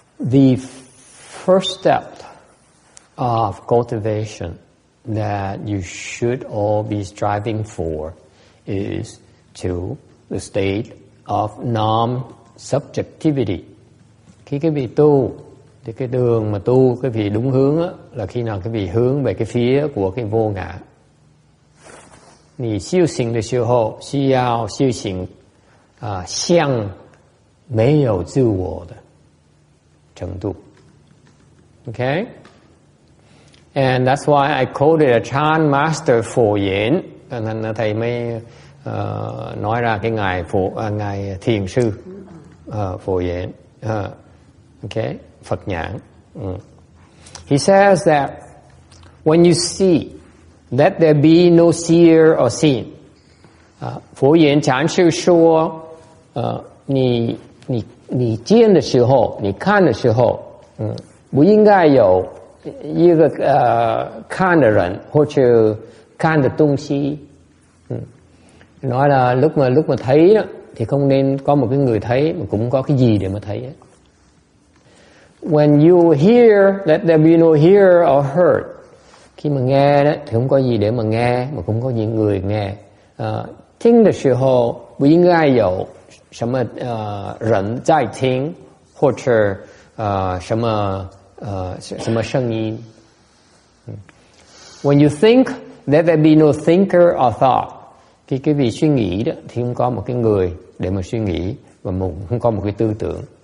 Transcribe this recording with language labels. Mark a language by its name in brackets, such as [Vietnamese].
[English] The first step of cultivation that you should all be striving for is to the state of non-subjectivity. [Vietnamese] Khi cái vị tu thì cái đường mà tu cái vị đúng hướng á, là khi nào cái vị hướng về cái phía của cái vô ngã. [Chinese] 你修行的时候需要修行像没有自我的程度。 [English] Okay? And that's why I quoted a Chan Master Phổ Hiển. [Vietnamese] Nên thầy mới nói ra cái ngài thiền sư Phổ Hiển. [English] Okay? Phật nhãn. He says that when you see, let there be no seer or seen. [Chinese] 佛言禅师说，你见的时候，你看的时候，不应该有一个看的人或者看的东西。 [Vietnamese] Nói là lúc mà thấy đó, thì không nên có một cái người thấy mà cũng có cái gì để mà thấy. [English] When you hear, let there be no hearer or heard. [Vietnamese] Khi mà nghe đó thì không có gì để mà nghe mà cũng có những người nghe. [Chinese] 听的时候不应该有什么人在听或者什么声音。 [English] When you think, let there be no thinker or thought. [Vietnamese] Khi cái vị suy nghĩ đó thì không có một cái người để mà suy nghĩ và không có một cái tư tưởng.